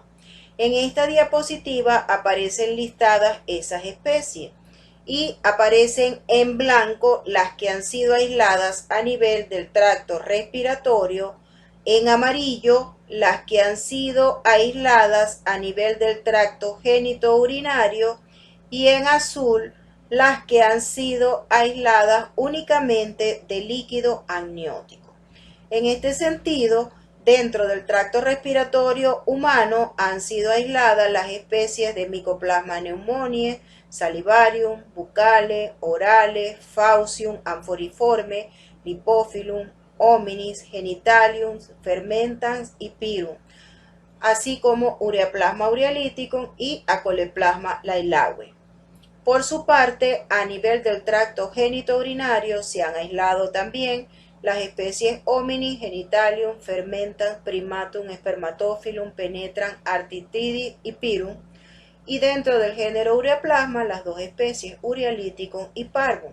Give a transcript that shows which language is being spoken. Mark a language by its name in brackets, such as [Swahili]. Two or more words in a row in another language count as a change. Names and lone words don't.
[Spanish] En esta diapositiva aparecen listadas esas especies y aparecen en blanco las que han sido aisladas a nivel del tracto respiratorio, en amarillo las que han sido aisladas a nivel del tracto genitourinario y en azul las que han sido aisladas únicamente de líquido amniótico. En este sentido, dentro del tracto respiratorio humano han sido aisladas las especies de Mycoplasma pneumoniae, Salivarium, Buccale, Orale, Faucium, Amphoriforme, Lipophyllum, Hominis, Genitalium, Fermentans y Pyrum, así como Ureaplasma urealyticum y Acoleplasma lailaue. Por su parte, a nivel del tracto genitourinario se han aislado también las especies Hominis, Genitalium, Fermentans, Primatum, Spermatophyllum, Penetran, Artitridis y Pyrum, y dentro del género Ureaplasma las dos especies Urealyticum y Parvum.